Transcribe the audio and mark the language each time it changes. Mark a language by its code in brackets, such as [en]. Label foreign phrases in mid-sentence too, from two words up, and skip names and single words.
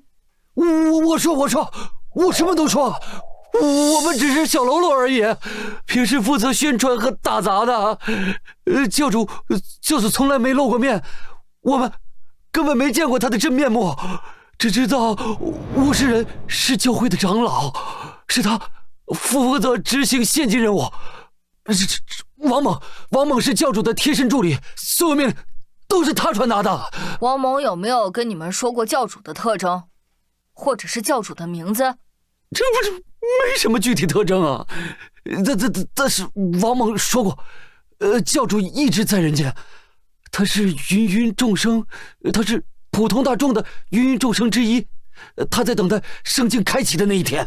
[zh] 我說，我什麼都說，我們只是小嘍囉而已，平時負責宣傳和打雜的。教主就是從來沒露過面，我們根本沒見過他的真面目。只知道無事人是教會的長老，是他負責執行獻祭任務。王猛是教主的貼身助理，所有命令都是他傳達的。王猛有沒有跟你們說過教主的特徵，或者是教主的名字？這不是沒什麼具體特徵啊。但是王猛說過，教主一直在人間，他是芸芸眾生，他是普通大眾的芸芸眾生之一， 他在等待圣境開啟的那一天。